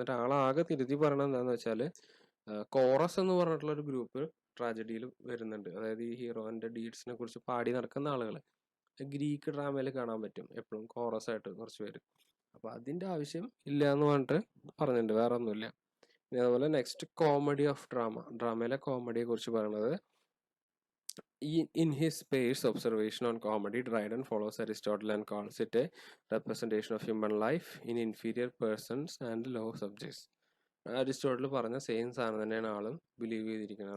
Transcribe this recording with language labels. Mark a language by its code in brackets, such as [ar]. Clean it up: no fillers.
[ml] എന്നിട്ട് ആളാകെ തിരുത്തി പറയണത് എന്താണെന്ന് വെച്ചാൽ, കോറസ് എന്ന് പറഞ്ഞിട്ടുള്ള ഒരു ഗ്രൂപ്പ് ട്രാജഡിയിൽ വരുന്നുണ്ട്. അതായത് ഈ ഹീറോന്റെ ഡീഡ്സിനെ കുറിച്ച് പാടി നടക്കുന്ന ആളുകൾ ഗ്രീക്ക് ഡ്രാമയിൽ കാണാൻ പറ്റും എപ്പോഴും കോറസ് ആയിട്ട് കുറച്ച് പേര്. അപ്പൊ അതിന്റെ ആവശ്യം ഇല്ല എന്ന് പറഞ്ഞിട്ട് പറഞ്ഞിട്ടുണ്ട്, വേറെ ഒന്നുമില്ല. ഇനി അതുപോലെ നെക്സ്റ്റ് കോമഡി ഓഫ് ഡ്രാമ, ഡ്രാമയിലെ കോമഡിയെ കുറിച്ച് പറയുന്നത്, [en] in his Peirce observation on comedy, Dryden follows Aristotle and calls it a representation of human life in inferior persons and low subjects. [ml] Aristotle പറഞ്ഞ സെയിം സാധനം തന്നെയാണ് ആളും ബിലീവ് ചെയ്തിരിക്കുന്നത്.